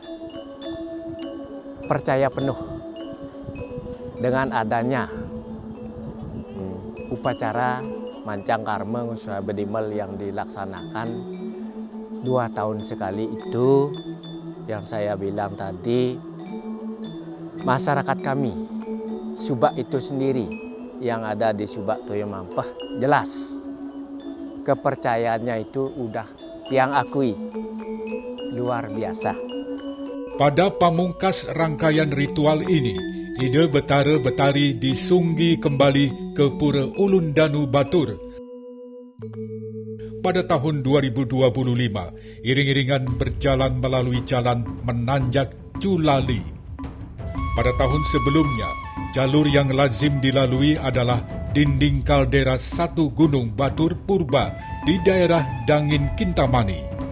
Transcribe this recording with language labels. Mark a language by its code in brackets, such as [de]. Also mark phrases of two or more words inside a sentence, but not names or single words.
[id] percaya penuh dengan adanya upacara mancang karma Ngusabedimel yang dilaksanakan 2 tahun sekali itu, yang saya bilang tadi, masyarakat kami Subak itu sendiri yang ada di Subak Toyo Mampeh jelas kepercayaannya itu udah tiang akui luar biasa. Pada pamungkas rangkaian ritual ini, ide betara-betari disunggi kembali ke Pura Ulun Danu Batur. Pada tahun 2025, iring-iringan berjalan melalui jalan menanjak Culali. Pada tahun sebelumnya, jalur yang lazim dilalui adalah dinding kaldera satu gunung Batur Purba di daerah Dangin Kintamani.